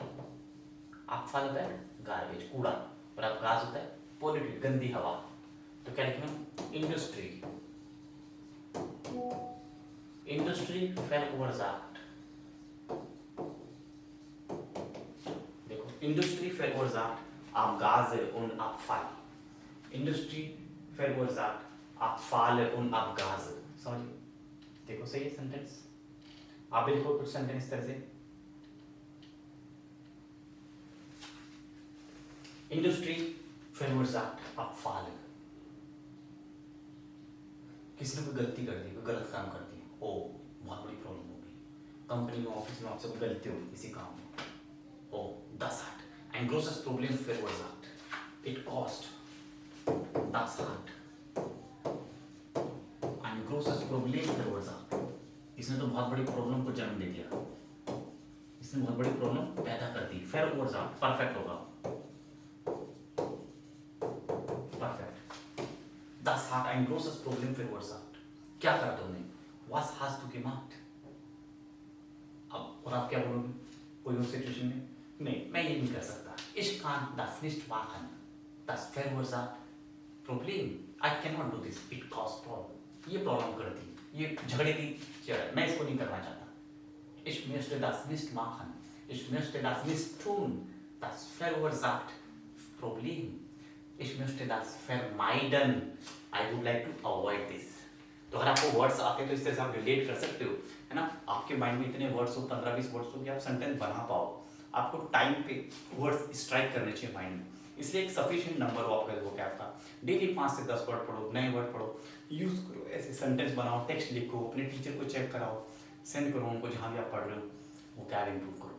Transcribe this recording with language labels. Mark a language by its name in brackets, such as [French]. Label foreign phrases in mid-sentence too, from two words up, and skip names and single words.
[Hindi] आपफाल होता है गार्बेज, कूड़ा, और आपगाज होता है पॉल्यूटेड, गंदी हवा। तो क्या लिखेंगे? [German] इंडस्ट्री, इंडस्ट्री verursacht, देखो इंडस्ट्री verursacht Abgase und Abfall, इंडस्ट्री verursacht Abfall und Abgase, [Hindi] समझिए? देखो सही है सेंटेंस? आप भी लिखो कुछ सेंटेंस इस तरह से, [German] Industrie verursacht Abfall. [Hindi] किसी ने कोई गलती कर दी, कोई गलत काम कर दिया, ओ बहुत बड़ी प्रॉब्लम होगी। कंपनी में, ऑफिस में आपसे कोई गलती होगी किसी काम में, ओ [German] das hat ein großes Problem verursacht, [English] it caused, [German] das hat ein großes Problem verursacht, [Hindi] इसने तो बहुत बड़ी प्रॉब्लम को जन्म दे दिया, इसने बहुत बड़ी प्रॉब्लम पैदा कर दी। verursacht परफेक्ट होगा, [German] Das hat ein großes Problem verursacht। [Hindi] क्या करा तुमने? [German] Was hast du gemacht? [Hindi] अब और आप क्या बोलोगे कोई और सिचुएशन में? नहीं, मैं ये नहीं कर सकता। [German] Ich kann das nicht machen, das verursacht Problem, [English] I cannot do this, it causes problem। [Hindi] ये प्रॉब्लम कर दी, ये झगड़े की जड़, मैं इसको नहीं करना चाहता। [German] Ich möchte das nicht machen, ich möchte das nicht tun, das verursacht Problem, ich möchte das vermeiden, [English] I would like to avoid this। [Hindi] तो अगर आपको वर्ड्स आते हैं तो इस तरह से आप रिलेट कर सकते हो, है ना? आपके माइंड में इतने वर्ड्स हो, 15-20 वर्ड्स हो कि आप सेंटेंस बना पाओ। आपको टाइम पे वर्ड्स स्ट्राइक करने चाहिए माइंड में, इसलिए एक सफिशिएंट नंबर हो आपका वोकैब का। डेली 5 से 10 वर्ड पढ़ो, नए वर्ड पढ़ो, यूज करो, ऐसे सेंटेंस बनाओ, टेक्स्ट लिखो, अपने टीचर को चेक कराओ, सेंड करो उनको जहाँ भी आप पढ़ रहे हो, वोकैब इंप्रूव करो।